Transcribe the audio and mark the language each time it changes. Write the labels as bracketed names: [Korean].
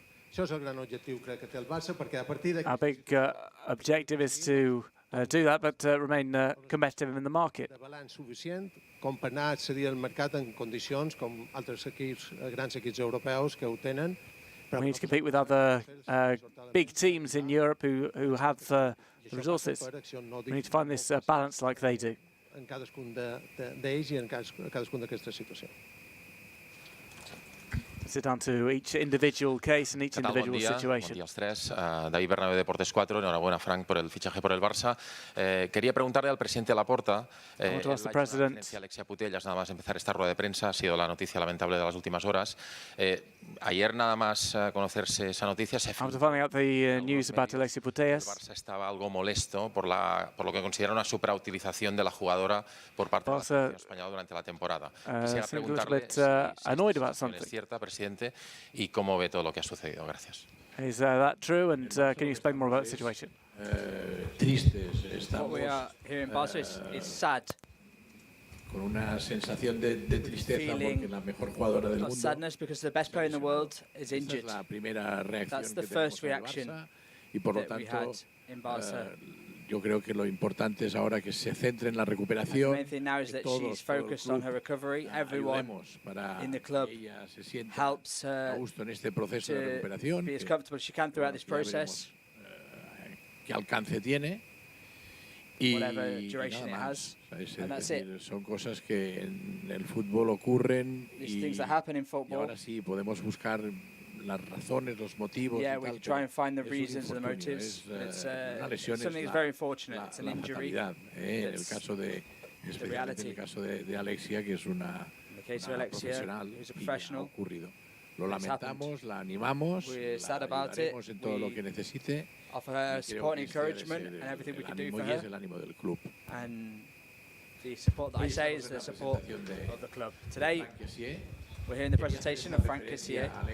[Catalan] Això és el gran objectiu, crec, que té el Barça, perquè a partir d'aquí... [English] Our big objective is to do that, but remain competitive in the market. [Catalan] De balanç suficient com per anar a accedir al mercat en condicions com altres equips, grans equips europeus que ho tenen. [English] We need to compete with other big teams in Europe who have the resources. We need to find this balance like they do. [Catalan] En cadascun d'ells i en cadascun d'aquestes situacions. [English] It's down to each individual case and each individual situation. [Spanish] Buen día, tres. David Bernabé, Deportes 4. Enhorabuena, Frank, por el fichaje por el Barça. Quería preguntarle al presidente Laporta. Alexia Putellas, nada más empezar esta rueda de prensa, ha sido la noticia lamentable de las últimas horas. Ayer, nada más conocerse esa noticia, se [English] After finding out the news about Alexia Putellas, [Spanish] el Barça estaba algo molesto por lo que considera una suprautilización de la jugadora por parte de la selección española durante la temporada. Quisiera preguntarle si es cierta, presidente, y cómo ve todo lo que ha sucedido. Gracias. [English] Is that true? And can you explain more about the situation? [Spanish] Tristes, estamos. [English] What we are here in Barca is sad. [Spanish] Con una sensación de tristeza porque la mejor jugadora del mundo. [English] Sadness because the best player in the world is injured. [Spanish] Esa es la primera reacción [English] That's the first reaction [Spanish] y por lo [English] that we had in Barca. [Spanish] Yo creo que lo importante es ahora que se centre en la recuperación. [English] The main thing now is that she's focused on her recovery. Everyone in the club helps her [Spanish] en este proceso de recuperación. [English] Be as comfortable as she can throughout this process. [Spanish] Qué alcance tiene. [English] Whatever duration it has. And that's it. [Spanish] Son cosas que en el fútbol ocurren [English] things that happen in football. [Spanish] Y ahora sí podemos buscar las razones, los motivos. [English] Yeah, we can try and find the reasons and the motives. It's something that's very unfortunate. It's an injury. [Spanish] En el caso de, especialmente en el caso de Alexia, que es una profesional, y ha ocurrido. Lo lamentamos, la animamos, la ayudaremos en todo lo que necesite. [English] Offer her support and encouragement and everything we can do for her. [Spanish] Es el ánimo del club. [English] And the support that I say is the support of the club. Today, we're hearing the presentation of Franck Kessie.